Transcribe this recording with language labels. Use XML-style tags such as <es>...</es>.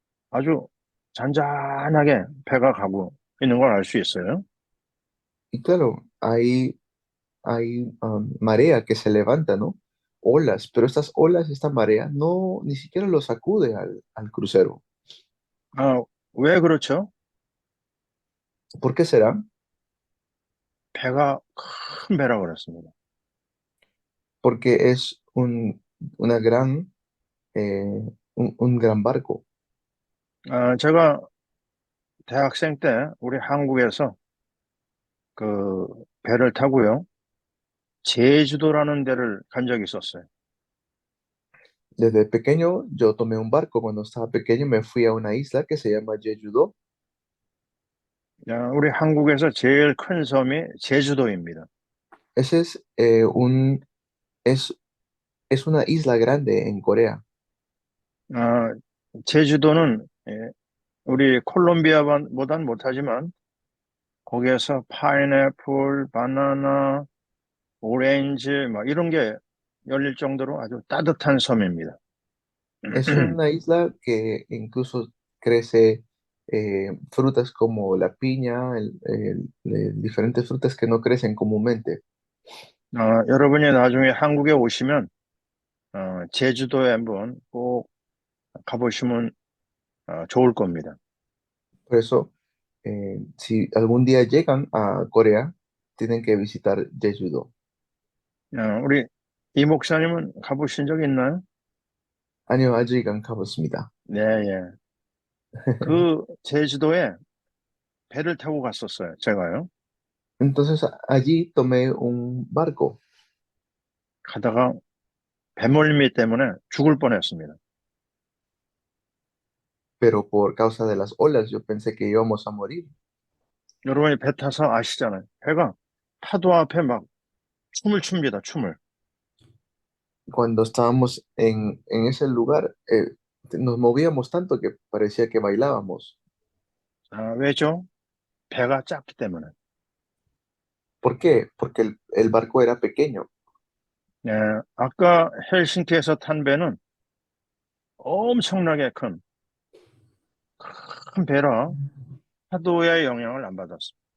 <ko>아주 잔잔하게 배가 가고 있는 걸 알 수 있어요.</ko> <es>Y claro, hay marea que se levanta, ¿no? Olas, pero estas olas, esta marea, no, ni siquiera lo sacude al crucero.</es> <ko>왜 그렇죠?</ko> <es>¿Por qué será?</es> <ko>배가 큰 배라고 그랬습니다.</ko> <es>Porque es una gran, un gran barco.</es> <ko>제가 대학생 때 우리 한국에서 그 배를 타고요. 제주도라는 데를 간 적이 있었어요.</ko> <es>Desde pequeño yo tomé un barco. Cuando estaba pequeño me fui a una isla que se llama Jeju-do.</es> <ko>우리 한국에서 제일 큰 섬이 제주도입니다.</ko> <es>Ese es, es una isla grande en Corea.</es> <ko>아, 제주도는 우리 콜롬비아보단 못하지만 거기에서 파인애플, 바나나, 오렌지 막 이런 게 열릴 정도로 아주 따뜻한 섬입니다.</ko> <es>Es una isla que incluso crece frutas como la piña, diferentes frutas que no crecen comúnmente.</es> <ko>여러분이 나중에 한국에 오시면 제주도에 한번 꼭 가보시면 좋을 겁니다.</ko> <es>Por eso, si algún día llegan a Corea, tienen que visitar Jeju-do.</es> <ko>우리 이 목사님은 가보신 적 있나요? 아니요, 아직 안 가봤습니다. 네, 예. 그 제주도에 배를 타고 갔었어요, 제가요.</ko> <es>Entonces allí tomé un barco,</es> <ko>가다가 배멀미 때문에 죽을 뻔했습니다.</ko> <es>pero por causa de las olas yo pensé que íbamos a morir.</es> <ko>여러분이 배 타서 아시잖아요. 배가 파도 앞에 막 춤을 춥니다, 춤을.</ko> <es>Cuando estábamos en ese lugar, nos movíamos tanto que parecía que bailábamos.</es> <ko>왜죠? 배가 작기 때문에.</ko> <es>¿Por qué? Porque el barco era pequeño.</es> <ko>예, 아까 헬싱키에서 탄 배는 엄청나게 큰 배라 파도의 영향을 안 받았어요.</ko>